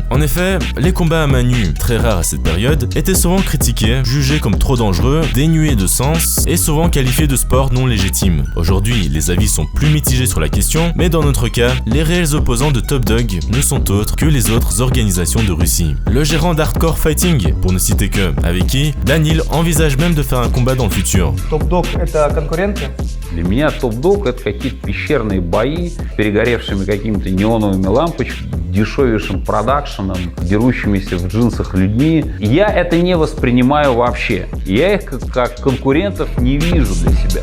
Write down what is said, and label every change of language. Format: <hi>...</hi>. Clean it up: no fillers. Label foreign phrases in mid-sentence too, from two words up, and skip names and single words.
<fr>En effet, les combats à main nue, très rares à cette période, étaient souvent critiqués, jugés comme trop dangereux, dénués de sens et souvent qualifiés de sport non légitime. Aujourd'hui, les avis sont plus mitigés sur la question, mais dans notre cas, les réels opposants de Top Dog ne sont autres que les autres organisations de Russie. Le gérant d'Hardcore Fighting, pour ne citer que, avec qui Daniil envisage même de faire un combat dans le futur.</fr> <ru>Top Dog — это конкуренты? Для меня топ-дог — это какие-то пещерные бои с перегоревшими какими-то неоновыми лампочками, дешевейшим продакшеном, дерущимися в джинсах людьми. Я это не воспринимаю вообще. Я их как конкурентов не вижу для себя.</ru>